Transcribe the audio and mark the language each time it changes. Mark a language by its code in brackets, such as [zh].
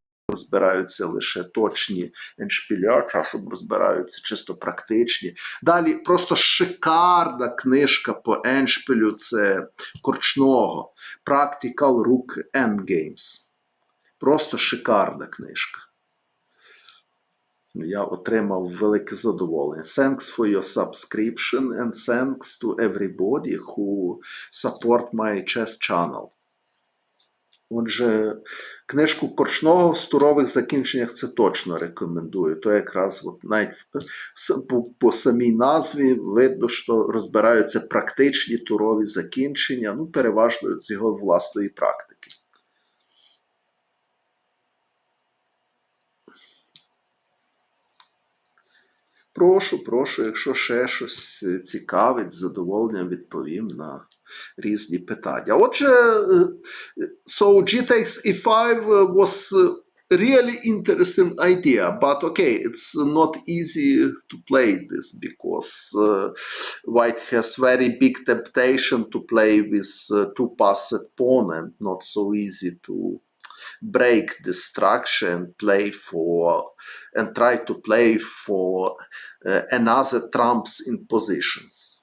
[uk] розбираються лише точні еншпіля, часом розбираються чисто практичні. Далі просто шикарна книжка по еншпілю, це Корчного. Practical Rook Endgames. Просто шикарна книжка. Я отримав велике задоволення. [en] Thanks for your subscription and thanks to everybody who support my chess channel. [uk] Отже, книжку Корчного в турових закінченнях це точно рекомендую. То якраз от навіть по самій назві видно, що розбираються практичні турові закінчення, ну, переважно з його власної практики. Прошу, якщо ще щось цікавить, з задоволенням відповім на різні питання. Отже, [en] so G takes E5 was a really interesting idea, but okay, it's not easy to play this because White has very big temptation to play with two-passed pawn and not so easy to break the structure and play for and try to play for another trumps in positions.